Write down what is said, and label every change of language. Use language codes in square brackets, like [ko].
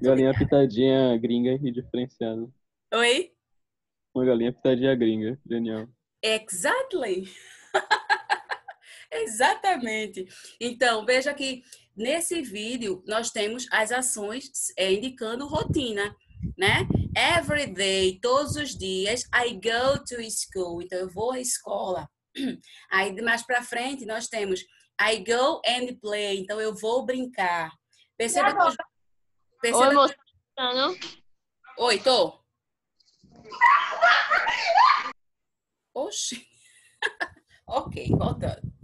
[pt] Galinha pitadinha gringa e diferenciada. Oi? Uma galinha pitadinha gringa. Genial. [en] Exactly. Exatamente. [pt] Então, veja que nesse vídeo nós temos as ações indicando rotina, né? [en] Every day, [pt] todos os dias, [en] I go to school. [pt] Então, eu vou à escola. Aí, mais pra frente, nós temos [en] I go and play. [pt] Então, eu vou brincar. Perceba que... Oi, moça. Oi, tô. Oxi. Ok, voltando.